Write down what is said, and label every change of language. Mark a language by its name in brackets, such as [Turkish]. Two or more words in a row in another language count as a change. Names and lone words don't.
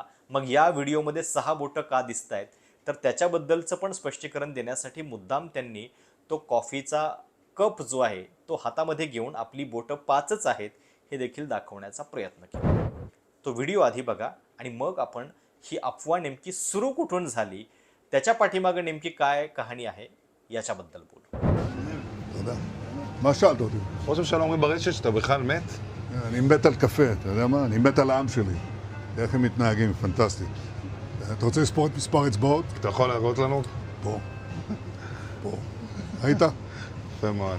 [Marathi] मग या व्हिडिओमध्ये 6 बोटं का दिसत आहेत? तर त्याच्याबद्दलचं पण स्पष्टीकरण देण्यासाठी मुद्दाम त्यांनी तो कॉफीचा कप जो आहे तो हातामध्ये घेऊन आपली बोटं 5च आहेत हे देखील दाखवण्याचा प्रयत्न केला. तो व्हिडिओ आधी बघा आणि मग आपण ही अफवा नेमकी सुरू कुठून झाली, त्याच्या पाठीमागे नेमकी काय कहाणी आहे याच्याबद्दल बोलू. [Hebrew] תודה. מה שאלת אותי? ראש הממשלה אומרים ברשת שאתה בכלל מת? אני מת על קפה, אתה יודע מה? אני מת על העם שלי. איך הם מתנהגים, פנטסטי. אתה רוצה לספור את מספר אצבעות? אתה יכול להראות לנו? פה. פה. ראית? יפה מאוד.